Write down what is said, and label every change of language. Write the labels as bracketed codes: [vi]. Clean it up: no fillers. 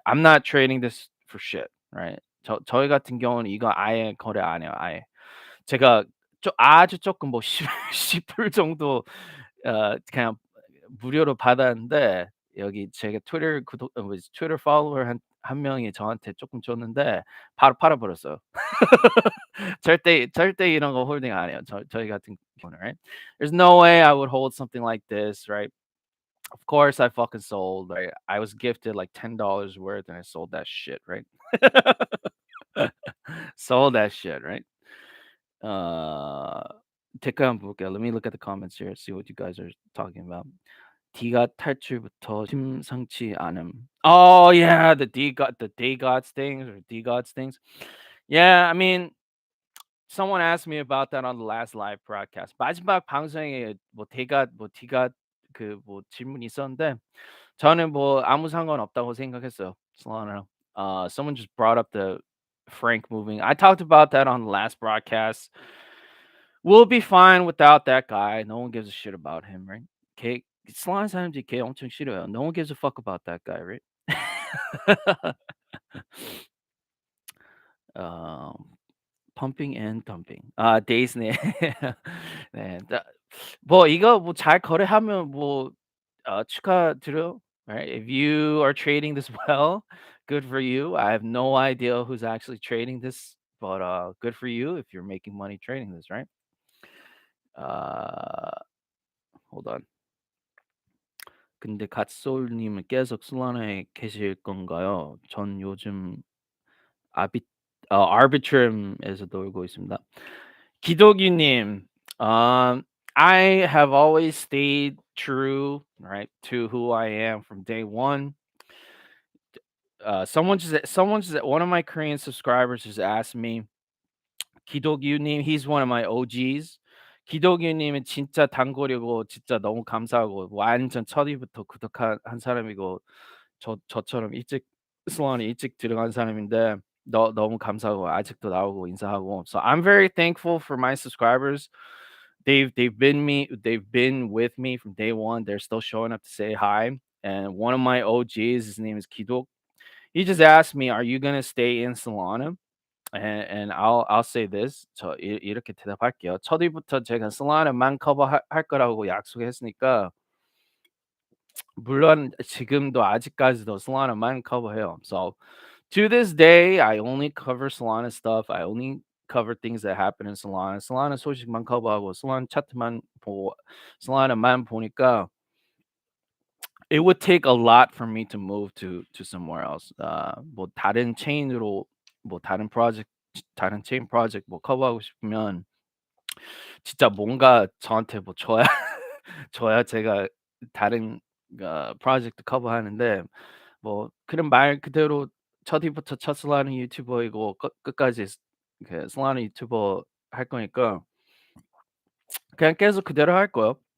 [en] I'm not trading this for shit, right? [ko] 저희 같은 경우는 이거 아예 거래 안 해요. 아예. 제가 아주 조금 뭐 10불 정도 그냥 무료로 받았는데 여기 제가 뭐지 트위터 팔로워 한 명이 저한테 조금 줬는데 바로 팔아 버렸어요. 절대 이런 거 홀딩 안 해요. 저희 같은 경우는, right? [en] There's no way I would hold something like this, right? Of course I fucking sold, right? I was gifted like $10 worth and I sold that shit, right? Sold that shit, right? [ko] 어 댓글 한번 볼게요. [en] Let me look at the comments here, see what you guys are talking about. [ko] D가 탈출부터 심상치 않음. [en] Oh yeah, the D gods things or D gods things. Yeah, I mean, someone asked me about that on the last live broadcast. [ko] 마지막 방송에 뭐 D가 뭐 D가 그 뭐 질문이 있었는데 저는 뭐 아무 상관없다고 생각했어요. [en] Solana. Someone just brought up the Frank moving. I talked about that on the last broadcast. We'll be fine without that guy. No one gives a shit about him, right? [ko] 걔 Solana 사람들이 걔 엄청 싫어요. [en] No one gives a fuck about that guy, right? [ko] 어 펌핑 앤 덤핑. 데이스네. 네. 뭐 이거 뭐 잘 거래하면 뭐 축하드려요. [en] Right? If you are trading this well, good for you. I have no idea who's actually trading this, but good for you if you're making money trading this, right? Uh hold on. [ko] 근데 갓소울님은 계속 솔라나에 계실 건가요? 전 요즘 아비 아비트럼에서 놀고 있습니다. [en] 기독이님, I have always stayed true, right, to who I am from day one. One of my Korean subscribers just asked me, 기독유님, he's one of my OGs. [ko] 기독유님은 진짜 단골이고 진짜 너무 감사하고 완전 첫이부터 구독한 한 사람이고 저처럼 일찍 슬런에 일찍 들어간 사람인데 너무 감사하고 아직도 나오고 인사하고. [en] So I'm very thankful for my subscribers. They've been with me from day one. They're still showing up to say hi. And one of my OGs, his name is Kidok. He just asked me, "Are you gonna stay in Solana?" And I'll say this. [ko] 이렇게 대답할게요. 첫 일부터 제가 Solana만 커버할 거라고 약속했으니까 물론 지금도 아직까지도 Solana만 커버해요. [en] So to this day, I only cover Solana stuff. I only cover things that happen in Solana. [ko] Solana 소식만 커버하고 Solana 차트만 보고 Solana만 보니까 [en] it would take a lot for me to move to somewhere else. [ko] 뭐 다른 체인으로 뭐 다른 체인 프로젝트 뭐 커버하고 싶으면 진짜 뭔가 저한테 뭐 줘야 줘야 제가 다른 프로젝트 커버하는데 뭐 그런 말 그대로 첫이부터 첫 슬라는 유튜버이고 끝까지 그 슬라는 유튜버 할 거니까 그냥 계속 그대로 할 거예요.